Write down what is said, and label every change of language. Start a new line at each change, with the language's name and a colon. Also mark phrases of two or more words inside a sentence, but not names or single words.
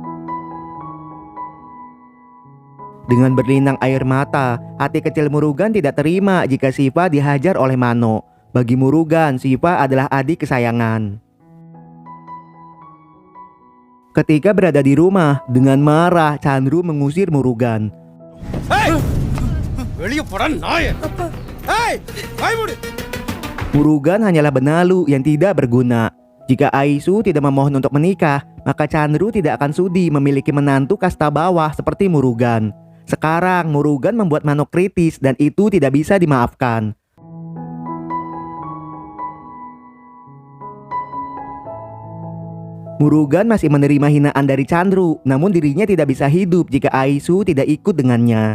Indonesian: Dengan berlinang air mata, hati kecil Murugan tidak terima jika Siva dihajar oleh Mano. Bagi Murugan, Siva adalah adik kesayangan. Ketika berada di rumah, dengan marah Chandru mengusir Murugan.
Tamil: Hey! வெளிய போடா நாயே. Hey! வாய் மூடு.
Indonesian: Murugan hanyalah benalu yang tidak berguna. Jika Aisu tidak memohon untuk menikah, maka Chandru tidak akan sudi memiliki menantu kasta bawah seperti Murugan. Sekarang Murugan membuat Mano kritis dan itu tidak bisa dimaafkan. Murugan masih menerima hinaan dari Chandru, namun dirinya tidak bisa hidup jika Aisu tidak ikut dengannya.